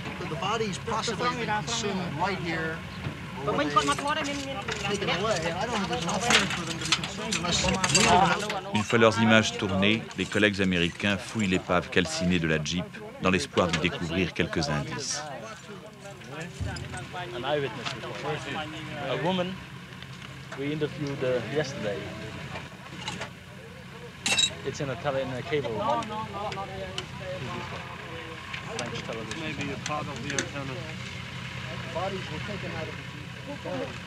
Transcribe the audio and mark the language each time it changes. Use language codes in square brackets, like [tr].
[en] The body's possibly consumed right here. Taken away. I don't think there's enough here for them to be consumed unless [fr] Une fois leurs images tournées, les collègues américains fouillent l'épave calcinée de la Jeep dans l'espoir d'y découvrir quelques indices. [en] An eyewitness report. A woman we interviewed yesterday. It's in a cable. French television. Maybe a part of the antenna. bodies were taken out of the